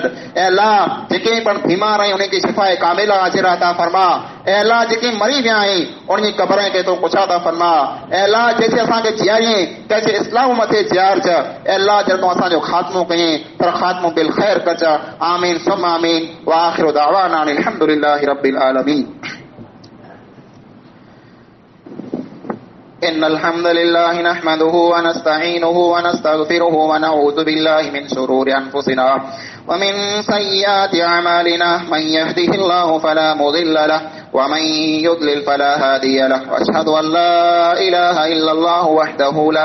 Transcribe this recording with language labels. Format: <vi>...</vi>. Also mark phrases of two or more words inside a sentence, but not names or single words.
<sd>ऐं अल्लाह जेके पण बीमार आहियूं उनखे शिफ़ाए कामिला अजरा अता फरमा। ऐं अल्लाह जेके मरी विया आहिनि उनजी क़बरनि खे तूं कुछा अता फरमा। ऐं अल्लाह जैसे असांखे जियारीं कंहिंजे इस्लाम मथे जियार च ऐं अल्लाह जॾहिं तूं असांजो ख़ात्मो कयईं पर ख़ात्मो बिल ख़ैर कज।</sd> <ar>آمين ثم آمين وآخر دعوانا الحمد لله رب العالمين. إن الحمد لله نحمده ونستعينه ونستغفره ونعوذ بالله من شرور أنفسنا ومن سيئات أعمالنا من يهده الله فلا مضل له ومن يضلل فلا هادي له وأشهد أن لا إله إلا الله وحده لا</ar>